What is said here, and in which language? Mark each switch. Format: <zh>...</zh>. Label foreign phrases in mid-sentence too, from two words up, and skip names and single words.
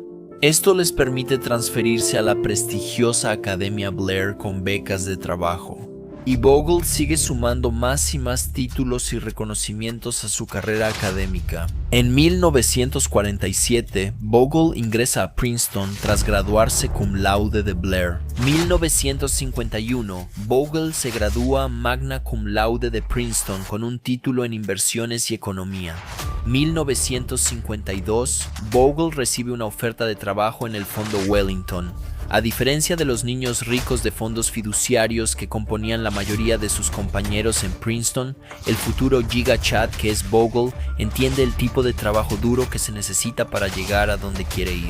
<es>Esto les permite transferirse a la prestigiosa Academia Blair con becas de trabajo. Y Bogle sigue sumando más y más títulos y reconocimientos a su carrera académica. En 1947, Bogle ingresa a Princeton tras graduarse</es> <la>cum laude</la> <es>de Blair. 1951, Bogle se gradúa</es> <la>magna cum laude</la> <es>de Princeton con un título en inversiones y economía. 1952, Bogle recibe una oferta de trabajo en el Fondo Wellington. A diferencia de los niños ricos de fondos fiduciarios que componían la mayoría de sus compañeros en Princeton, el futuro Giga Chad, que es Bogle, entiende el tipo de trabajo duro que se necesita para llegar a donde quiere ir.</es>